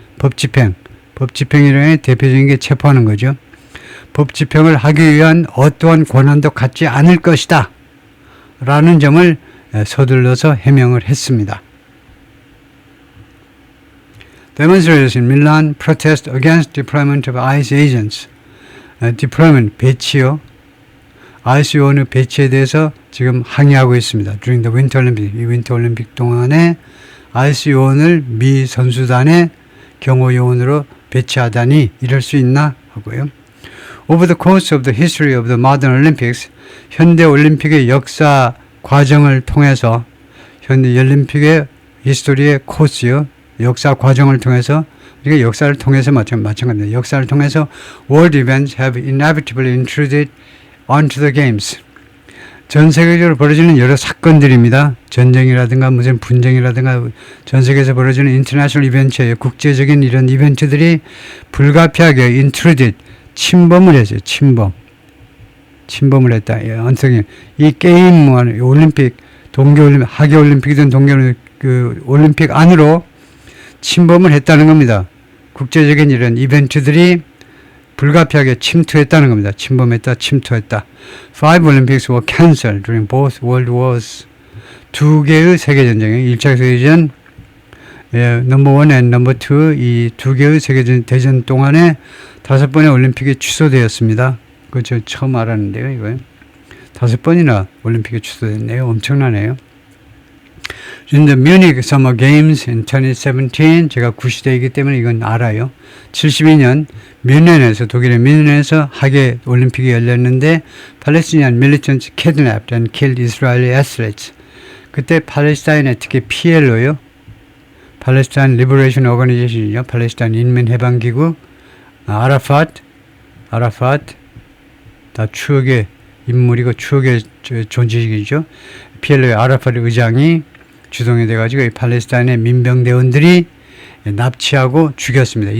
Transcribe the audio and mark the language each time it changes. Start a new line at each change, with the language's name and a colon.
Korean: 법 집행이라는 대표적인 게 체포하는 거죠. 법 집행을 하기 위한 어떠한 권한도 갖지 않을 것이다 라는 점을 서둘러서 해명을 했습니다.
English: Demonstrators in Milan protest against deployment of ICE agents.
Korean: deployment, 배치요. ICE 요원의 배치에 대해서 지금 항의하고 있습니다.
English: During the Winter Olympics,
Korean: 이 윈터 올림픽 동안에 ICE 요원을 미 선수단의 경호 요원으로 배치하다니 이럴 수 있나 하고요.
English: Over the course of the history of the modern Olympics,
Korean: 현대 올림픽의 역사 과정을 통해서, 현대 올림픽의 히스토리의 코스요, 역사 과정을 통해서, 우리가 역사를 통해서 마찬가지입니다. 역사를 통해서
English: world events have inevitably intruded onto the games.
Korean: 전 세계적으로 벌어지는 여러 사건들입니다. 전쟁이라든가 무슨 분쟁이라든가 전 세계에서 벌어지는 international 이벤트예요. 국제적인 이런 이벤트들이 불가피하게 intruded, 침범을 했어요. 침범을 했다. 이 게임, 올림픽, 동계올림픽, 하계올림픽이든 동계올림픽, 그 올림픽 안으로 침범을 했다는 겁니다. 국제적인 이런 이벤트들이 불가피하게 침투했다는 겁니다. 침범했다, 침투했다.
English: 5 Olympics were cancelled during both world wars.
Korean: 두 개의 세계전쟁이 1차 세계대전, 넘버 1 and 넘버 2, 이 두 개의 세계대전 동안에 5번의 올림픽이 취소되었습니다. 그거 처음 알았는데요, 이거. 5번이나 올림픽이 취소됐네요. 엄청나네요.
English: In the Munich Summer Games in 2017,
Korean: 제가 구시대이기 때문에 이건 알아요. 72년 독일의 뮌헨에서 하계 올림픽이 열렸는데
English: Palestinian militants kidnapped and killed Israeli athletes.
Korean: 그때 팔레스타인의 특히 PLO요.
English: Palestine Liberation Organization이죠.
Korean: 팔레스타인 인민해방기구. 아라파트 다 추억의 인물이고 추억의 존재이죠. PLO의 아라파트 의장이 주동이 돼가지고 이 팔레스타인의 민병대원들이 납치하고 죽였습니다.